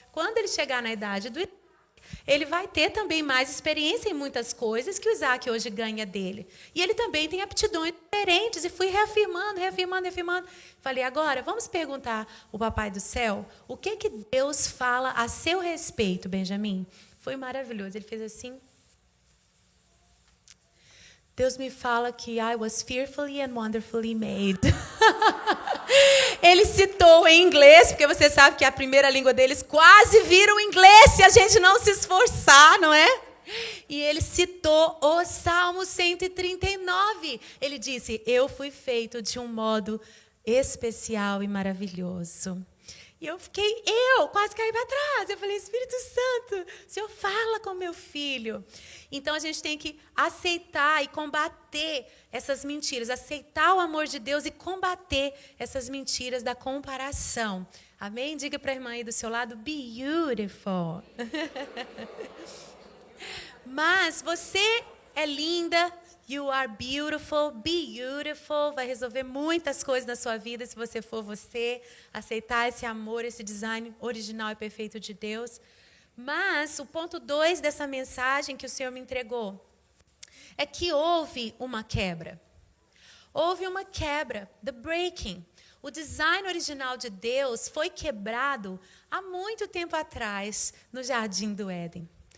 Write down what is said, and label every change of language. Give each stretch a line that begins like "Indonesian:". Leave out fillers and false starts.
Portuguese: Quando ele chegar na idade do Isaac, ele vai ter também mais experiência em muitas coisas que o Isaac hoje ganha dele. E ele também tem aptidões diferentes. E fui reafirmando. Falei, agora, vamos perguntar ao Papai do Céu o que Deus fala a seu respeito, Benjamin. Foi maravilhoso. Ele fez assim. Deus me fala que
English: I was fearfully and wonderfully made.
Portuguese: Ele citou em inglês, porque você sabe que a primeira língua deles quase vira o inglês se a gente não se esforçar, não é? E ele citou o Salmo 139. Ele disse, eu fui feito de um modo especial e maravilhoso. E eu quase caí para trás. Eu falei, Espírito Santo, o Senhor fala com meu filho. Então, a gente tem que aceitar e combater essas mentiras. Aceitar o amor de Deus e combater essas mentiras da comparação. Amém? Diga para a irmã aí do seu lado,
English: be beautiful.
Portuguese: Mas você é linda.
English: You are beautiful, be beautiful.
Portuguese: Vai resolver muitas coisas na sua vida se você for você. Aceitar esse amor, esse design original e perfeito de Deus. Mas o ponto 2 dessa mensagem que o Senhor me entregou é que houve uma quebra. Houve uma quebra,
English: the breaking.
Portuguese: O design original de Deus foi quebrado há muito tempo atrás no Jardim do Éden.